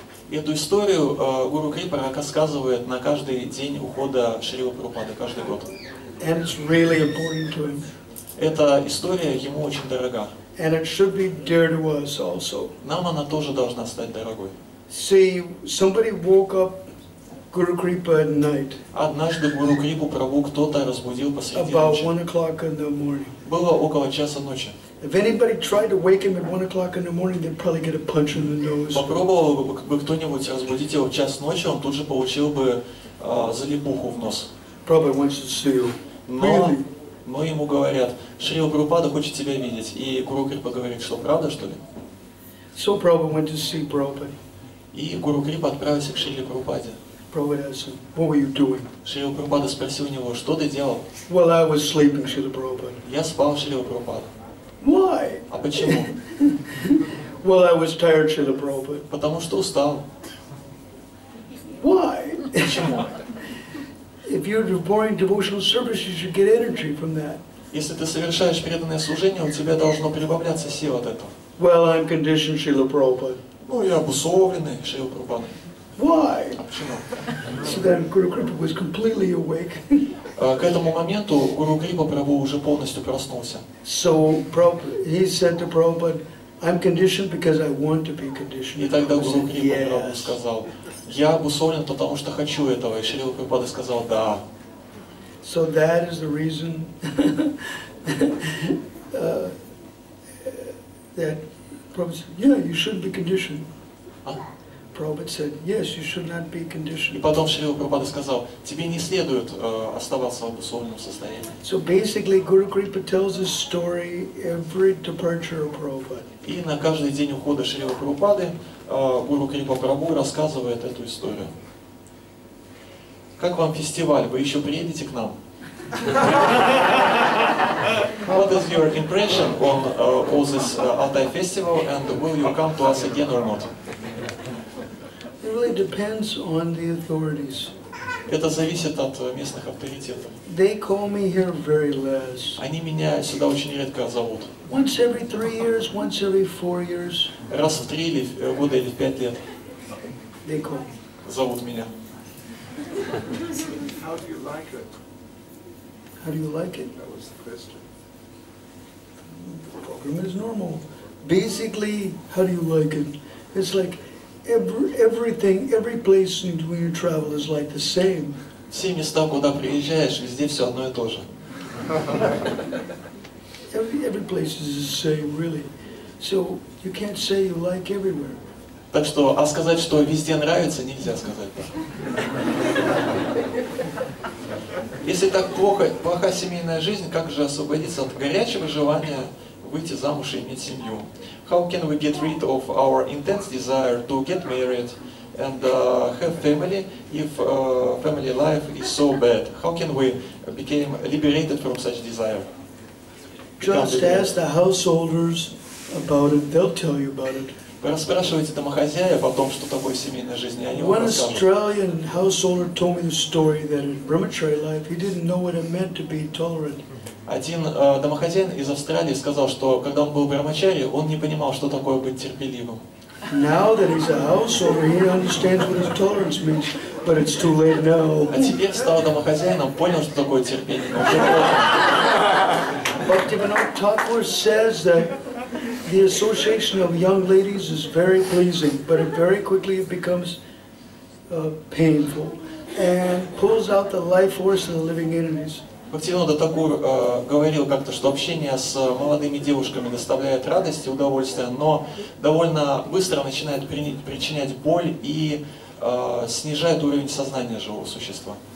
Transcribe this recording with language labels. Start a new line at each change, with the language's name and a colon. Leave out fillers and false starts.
Russian: Эту историю Гуру Крипа рассказывает на каждый день ухода Шрилы Прабхупады, каждый год.
English: And it's really important to him.
Russian: Эта история ему очень дорога.
English: And it should be dear to us also.
Russian: Нам она тоже должна стать дорогой.
English: See, somebody woke up Guru Kripa at night.
Russian: Однажды Гуру Крипу Прабху кто-то разбудил посреди
English: About
Russian: ночи.
English: 1 o'clock in the morning.
Russian: Было около часа ночи.
English: If anybody tried to wake him at 1 o'clock in the morning, they'd probably get a punch in the nose.
Russian: Попробовал бы кто-нибудь разбудить его в час ночи, он тут же получил бы залипуху в нос.
English: Probably wants to see you.
Russian: Но ему говорят, Шрила Прабхупада хочет тебя видеть. И Гуру Крипа говорит, что правда, что ли?
English: So Prabhupada went to see Prabhupada.
Russian: И Гуру Крипа отправился к Шриле Прабхупаде.
English: Prabhupada asked him, what were you doing?
Russian: Шрила Прабхупада спросил у него, что ты делал?
English: Well, I was sleeping, Srila Prabhupada.
Russian: Я спал, Шрила Прабхупада.
English: Why?
Russian: А почему?
English: Well, I was tired, Srila Prabhupada.
Russian: Потому что устал.
English: Why?
Russian: Почему?
English: If you're performing devotional service, you should get energy from that.
Russian: Если ты совершаешь преданное служение, у тебя должно прибавляться сил от этого.
English: Well, I'm conditioned, Srila Prabhupada.
Russian: Ну, я обусловленный, Шрила Прабхупада.
English: Why?
Russian: А почему?
English: So then Guru Kripa was completely awake.
Russian: К этому моменту Гуру Крипа Прабху уже полностью проснулся.
English: So he said to Prabhupada, I'm conditioned because I want to be conditioned.
Russian: И тогда Гуру Крипа
English: Yes.
Russian: Прабху сказал, я обусловлен, потому что хочу этого. И Шрила Прабхупада сказал, да.
English: So that is the reason that Prabhupada said, yeah, you shouldn't be conditioned. Prabhupada said, yes, you should not be
Russian: И
English: conditioned.
Russian: потом Шрила Прабхупада сказал, тебе не следует оставаться в обусловленном состоянии.
English: So basically, Guru Kripa tells his story every departure of Prabhupada.
Russian: И на каждый день ухода Шрилы Прабхупады Гуру Крипа Прабху рассказывает эту историю. Как вам фестиваль? Вы еще приедете к нам?
English: What is your impression on all this Altai festival, and will you come to us again or not? It really depends on the authorities.
Russian: Это зависит от местных авторитетов.
English: They call me here very less.
Russian: Они меня сюда очень редко зовут.
English: Once every 3 years, once every 4 years,
Russian: Раз в 3 года или в 5 лет
English: they call me.
Russian: зовут меня.
English: How do you like it? How do you like it? That was the question. The program is normal. Basically, how do you like it? It's like everything, every place when you travel is like the same.
Russian: Все места, куда приезжаешь, везде все одно и то же.
English: Every place is the same, really. So you can't say you like everywhere.
Russian: Так что, а сказать, что везде нравится, нельзя сказать. Если так плоха семейная жизнь, как же освободиться от горячего желания выйти замуж и иметь семью?
English: How can we get rid of our intense desire to get married and have family if family life is so bad? How can we become liberated from such desire? Just ask the householders about it. They'll tell you about it.
Russian: Вы расспрашиваете домохозяев о том, что такое семейная жизнь, и они вам
English: One
Russian: расскажут.
English: Australian householder told me the story that in brahmachari life he didn't know what it meant to be tolerant.
Russian: Один домохозяин из Австралии сказал, что когда он был в брамачаре, он не понимал, что такое быть терпеливым.
English: Now that he's a householder, he understands what his tolerance means, but it's too late now.
Russian: А теперь стал домохозяином, понял, что такое терпение, но уже поздно.
English: Bhaktivinoda Thakur says that the association of young ladies is very pleasing, but very quickly it becomes painful and pulls out the life force of the living entities.
Russian: Бхактивинода Такур говорил как-то, что общение с молодыми девушками доставляет радость и удовольствие, но довольно быстро начинает причинять боль и снижает уровень сознания живого существа.